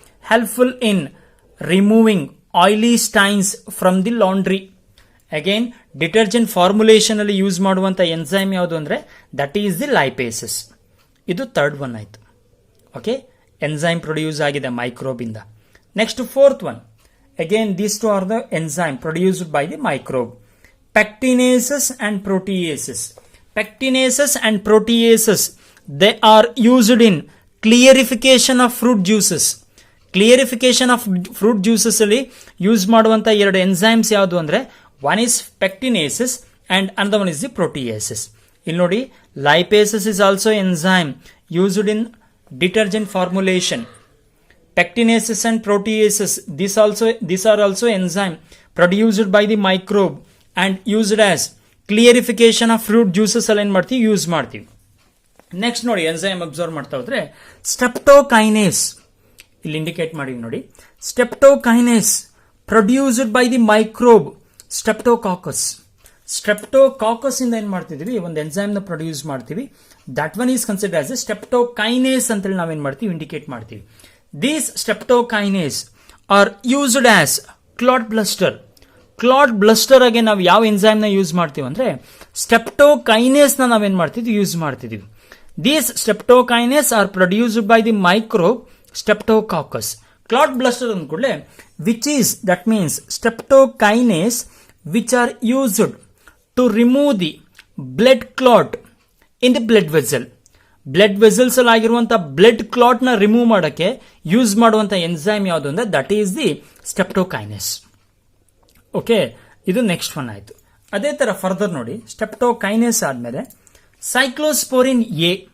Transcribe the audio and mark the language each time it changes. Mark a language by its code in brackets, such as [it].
[en] Helpful in removing oily stains from the laundry. [kn] Again, detergent formulation ಅಲ್ಲಿ use ಮಾಡುವಂತ enzyme ಯಾವುದು ಅಂದ್ರೆ [en] that is the lipases. [kn] ಇದು third one ಆಯ್ತು. Okay, enzyme produce ಆಗಿದೆ microbe ಇಂದ. [en] Next, fourth one. Again, these two are the enzyme produced by the microbe. Pectinases and proteases. Pectinases and proteases, they are used in clarification of fruit juices. [kn] Clarification of fruit juices ಅಲ್ಲಿ use ಮಾಡುವಂತ 2 enzymes ಯಾವುದು ಅಂದ್ರೆ, [en] one is pectinases and another one is the proteases. [kn] ಇಲ್ಲಿ ನೋಡಿ, [en] lipases is also enzyme used in detergent formulation. Pectinases and proteases, these are also enzyme produced by the microbe and used as clarification of fruit juices [kn] ಅಲ್ಲಿ ಏನ್ ಮಾಡ್ತೀವಿ, use ಮಾಡ್ತೀವಿ. Next ನೋಡಿ, enzyme observe ಮಾಡ್ತಾ ಹೋದ್ರೆ ಸ್ಟೆಪ್ಟೋಕೈನೇಸ್ ಇಲ್ಲಿ ಇಂಡಿಕೇಟ್ ಮಾಡಿ ನೋಡಿ. [en] Streptokinase produced by the microbe streptococcus. [kn] ಸ್ಟೆಪ್ಟೋಕಾಕಸ್ ಇಂದ ಏನ್ ಮಾಡ್ತಿದೀವಿ, ಒಂದು ಎನ್ಸೈಮ್ ನ ಪ್ರೊಡ್ಯೂಸ್ ಮಾಡ್ತೀವಿ. [en] that one is consider as a [kn] ಸ್ಟೆಪ್ಟೋಕೈನೇಸ್ ಅಂತ ಹೇಳಿ ನಾವೇನ್ ಮಾಡ್ತೀವಿ, ಇಂಡಿಕೇಟ್ ಮಾಡ್ತೀವಿ. [en] These streptokinase are used as clot buster. [kn] Clot buster ಆಗಿ ನಾವು ಯಾವ ಎಂಜೈಮ್ ನ ಯೂಸ್ ಮಾಡ್ತೀವಿ ಅಂದ್ರೆ ಸ್ಟೆಪ್ಟೋಕೈನೇಸ್ ನ ನಾವೇನ್ ಮಾಡ್ತಿದ್ವಿ, ಯೂಸ್ ಮಾಡ್ತಿದೀವಿ. [en] These streptokinase are produced by the microbe Streptococcus. Clot buster [kn] ಅಂದ ಕೂಡಲೇ [en] that means streptokinase which are used to remove the blood clot in the blood vessel. [kn] Blood vessels ಅಲ್ಲಿ ಆಗಿರುವಂತ ಬ್ಲಡ್ ಕ್ಲಾಟ್ ನ ರಿಮೂವ್ ಮಾಡಕ್ಕೆ use ಮಾಡುವಂತ enzyme ಯಾವುದು ಅಂದ್ರೆ [en] That is the streptokinase. [kn] Okay, ಇದು ನೆಕ್ಸ್ಟ್ ಒನ್ ಆಯ್ತು. ಅದೇ ತರ ಫರ್ದರ್ ನೋಡಿ, ಸ್ಟೆಪ್ಟೋಕೈನೇಸ್ ಆದ್ಮೇಲೆ ಸೈಕ್ಲೋಸ್ಪೋರಿನ್ ಎ.